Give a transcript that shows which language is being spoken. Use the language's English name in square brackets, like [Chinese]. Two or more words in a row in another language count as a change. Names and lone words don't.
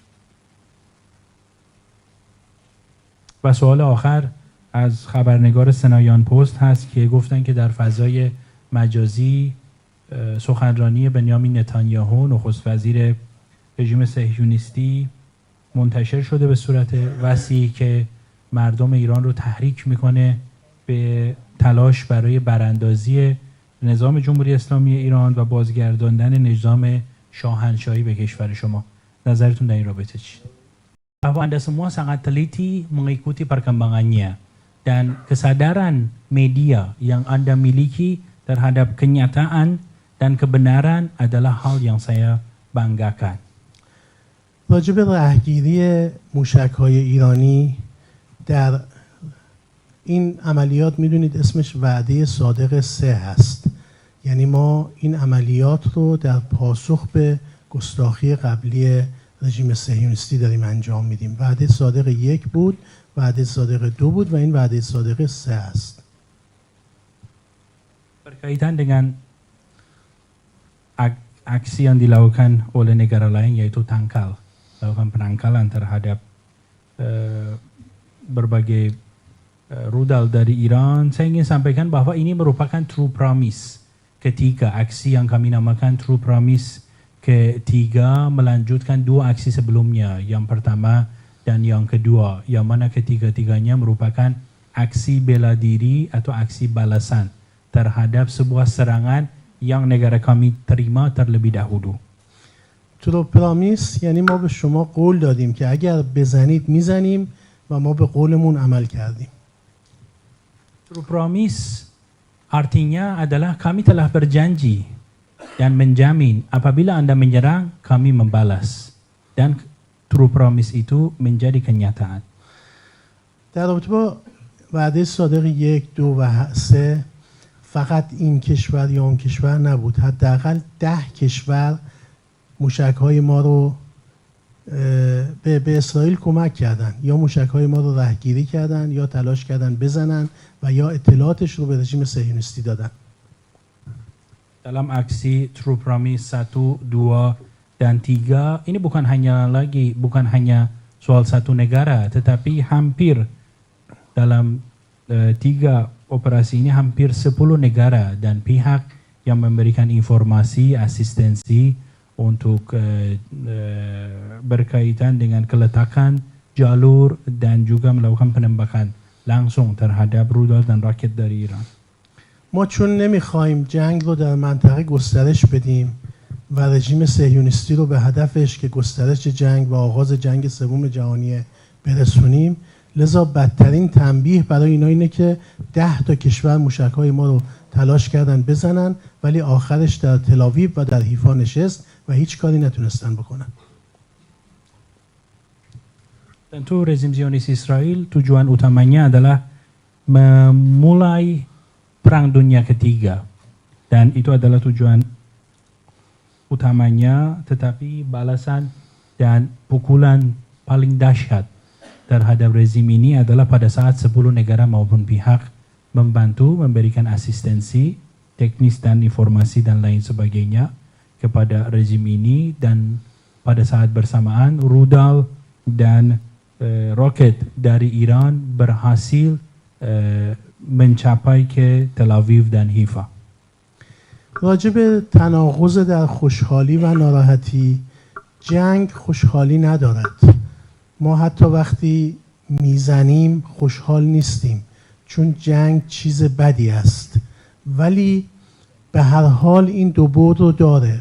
[Persian] و سوال آخر از خبرنگار سنایان پست هست که گفتن که در فضای مجازی سخنرانی بنیامین نتانیاهو نخست وزیر رژیم صهیونیستی منتشر شده به صورت وسیعی که مردم ایران رو تحریک میکنه به تلاش برای براندازی نظام جمهوری اسلامی ایران و بازگرداندن نظام شاهنشاهی به کشور شما. نظرتون در این رابطه چی؟ [Indonesian] Bahwa Anda semua sangat teliti mengikuti perkembangannya dan kesadaran media yang Anda miliki terhadap kenyataan dan kebenaran adalah hal yang saya banggakan. [Persian] راجب رهگیری موشک‌های ایرانی در این عملیات میدونید اسمش وعده صادق 3 هست. یعنی ما این عملیات رو در پاسخ به گستاخی قبلی رژیم صهیونیستی داریم انجام میدیم. وعده صادق 1 بود، وعده صادق 2 بود و این وعده صادق 3 است. [Indonesian] Berkaitan dengan aksi yang dilakukan oleh negara lain yaitu tangkal, melakukan penangkalan terhadap berbagai rudal dari Iran, saya ingin sampaikan bahwa ini merupakan true promise. Ketiga aksi yang kami namakan true promise ketiga melanjutkan 2 aksi sebelumnya, yang pertama dan yang kedua, yang mana ketiga-tiganya merupakan aksi bela diri atau aksi balasan terhadap sebuah serangan yang negara kami terima terlebih dahulu. [Persian] true promise یعنی ما به شما قول دادیم که اگر بزنید میزنیم و ما به قولمون عمل کردیم. [Indonesian] True promise artinya adalah kami telah berjanji dan menjamin apabila Anda menyerang, kami membalas. Dan true promise itu menjadi kenyataan. [Persian] در رابطه با وعده صادق 1، 2 و 3 فقط این کشور یا اون کشور نبود، حداقل 10 کشور موشک‌های ما رو به اسرائیل کمک کردن، یا موشک‌های ما رو رهگیری کردن یا تلاش کردن بزنن و یا اطلاعاتش رو به رژیم صهیونیستی دادن. [Indonesian] Dalam aksi True Promise 1, 2, dan 3 ini bukan hanya soal satu negara, tetapi hampir dalam 3 operasi ini hampir 10 negara dan pihak yang memberikan informasi, asistensi untuk berkaitan dengan keletakan jalur dan juga melakukan penembakan langsung terhadap rudal dan roket dari Iran. [Persian] ما چون نمیخوایم جنگ رو در منطقه گسترش بدیم و رژیم صهیونیستی رو به هدفش که گسترش جنگ و آغاز جنگ سوم جهانی برسونیم، لذا بدترین تنبیه برای اینا اینه که 10 تا کشور موشک‌های ما رو تلاش کردن بزنن ولی آخرش در تل‌آویو و در حیفا نشست و هیچ کاری نتونستن بکنن. [Indonesian] Tentu rezim Zionis Israel tujuan utamanya adalah memulai Perang Dunia Ketiga, dan itu adalah tujuan utamanya, tetapi balasan dan pukulan paling dahsyat terhadap rezim ini adalah pada saat 10 negara maupun pihak membantu memberikan asistensi teknis dan informasi dan lain sebagainya kepada rezim ini, dan pada saat bersamaan rudal dan roket dari Iran berhasil mencapai ke Tel Aviv dan Haifa. [Persian] راجب تناقض در خوشحالی و ناراحتی، جنگ خوشحالی ندارد. ما حتی وقتی میزنیم خوشحال نیستیم چون جنگ چیز بدی است، ولی به هر حال این دو بعد رو داره.